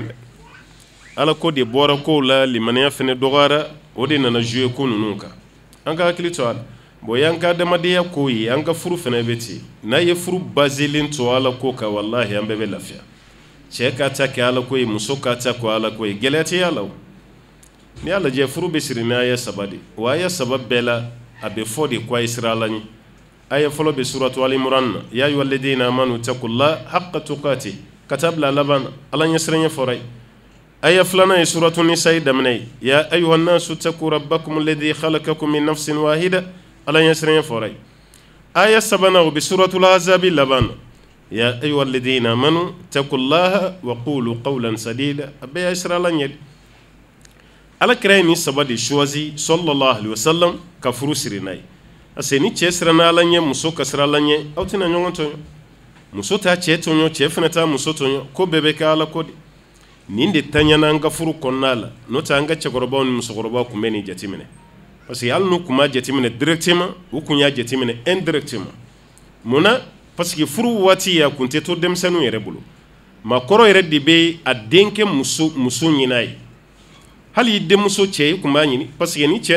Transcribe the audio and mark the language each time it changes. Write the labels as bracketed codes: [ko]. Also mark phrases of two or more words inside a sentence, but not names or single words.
[bm] dɛ ala ko de bɔra kow la limaniya fɛnɛ dɔgɔyara o de nana jouer ko ninnu kan an ka hakili to a la bon y'an ka adamadenya ko ye an ka furu fɛnɛ bɛ ten n'a ye furu baselen to ala ko kan wallahi an bɛɛ bɛ lafiya cɛ ka ta kɛ ala ko ye muso ka ta kɛ ala ko ye gɛlɛya tɛ y'a la o n'i y'a lajɛ furu bɛ siri n'a aya saba de o aya saba bɛɛ la a bɛ fɔ de ko a ye sira ala ɲɛ aya fɔlɔ bɛ suratu ali imran na [ar] يا أيها الذين آمنوا اتقوا الله حق تقاته [bm] ka taa bila laban na ala ɲɛsiranɲɛ fɔra ye aya filanan ye suratu nisa'i daminɛ ye [ar] يا أيها الناس اتقوا ربكم الذي خلقكم من نفس واحدة [bm] ala ɲɛsiranɲɛ fɔra ye aya sabanan o bɛ suratul ahzabi laban na [ar] يا أيها الذين آمنوا اتقوا الله وقولوا قولا سديدا [bm] a bɛɛ y'a sira ala ɲɛ de ala kira ye nin saba de choisi [ar] صلى الله عليه وسلم [bm] ka furu siri n'a ye [fr] parce que [bm] ni cɛ siranna ala ɲɛ muso ka sira ala ɲɛ aw tɛna ɲɔgɔn tɔɲɔ muso t'a cɛ tɔɲɔ cɛ fana t'a muso tɔɲɔ ko bɛɛ bɛ kɛ ala ko de nin de taɲana an ka furu kɔnɔna la n'o tɛ an ka cɛkɔrɔbaw ni musokɔrɔbaw kun bɛ nin jateminɛ [fr] parce que [bm] hali n'u kun b'a jateminɛ directement u kun y'a jateminɛ indirectement mun na [fr] parce que [bm] furu waati a kun tɛ to denmisɛnninw yɛrɛ bolo maakɔrɔ yɛrɛ de bɛ a denkɛ muso ɲini a ye hali i denmuso cɛ i kun b'a ɲini [fr] parce que [bm] ni cɛ